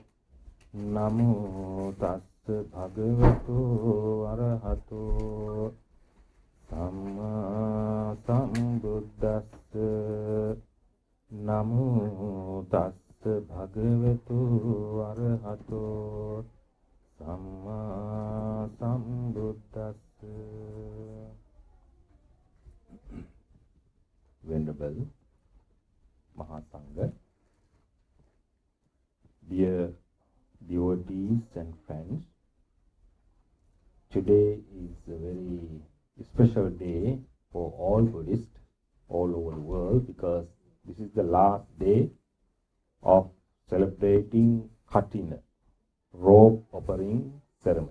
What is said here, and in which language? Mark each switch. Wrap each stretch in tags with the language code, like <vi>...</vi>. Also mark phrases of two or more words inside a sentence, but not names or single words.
<pi>Namo tassa bhagavato arahato samma sambuddhassa. Namo tassa bhagavato arahato samma sambuddhassa.</pi> <en>Venerable Mahasangha, dear devotees and friends, today is a very special day for all Buddhists all over the world, because this is the last day of celebrating Kathina, robe offering ceremony.</en>